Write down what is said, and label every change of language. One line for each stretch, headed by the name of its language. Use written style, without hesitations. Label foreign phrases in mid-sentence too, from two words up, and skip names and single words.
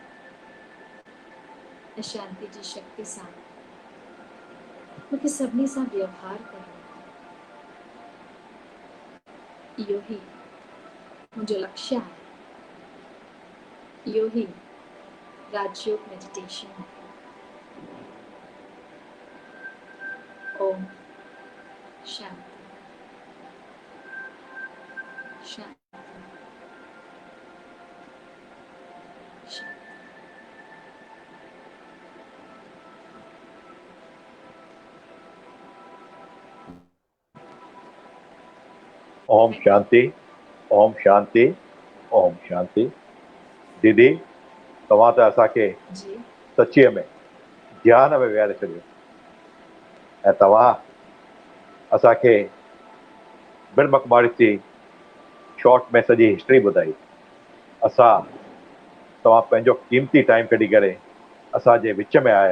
Sindhi: ऐं शांति जी शक्ति सां मूंखे सभिनी सां व्यवहार करणो आहे। इहो ही मुंहिंजो लक्ष्य आहे। इहो ही राजयोग मेडिटेशन आहे। ओम शांति शांति शांति। ओम शांति, ओम शांति, ओम शांति। दीदी, तव्हां त असांखे जी सचीअ में ध्यान में विहारे छॾियो ऐं तव्हां असांखे ब्रह्मकुमारी जी शॉर्ट में सॼी हिस्ट्री ॿुधाई। असां तव्हां पंहिंजो क़ीमती टाइम कढी करे असांजे विच में आया।